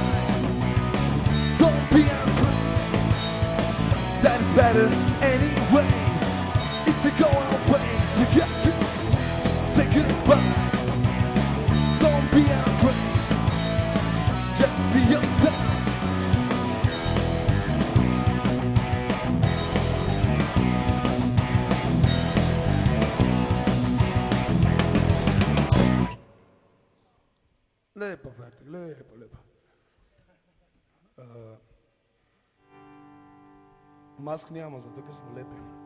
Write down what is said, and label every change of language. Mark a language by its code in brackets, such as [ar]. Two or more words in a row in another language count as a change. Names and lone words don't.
[en] Don't be afraid. That is better anyway. If we go our way, we got to say goodbye. Don't be afraid. Just be yourself. [sl] Lepo, Fertik, lepo, lepo. Mask nimamo, zato ker smo lepi.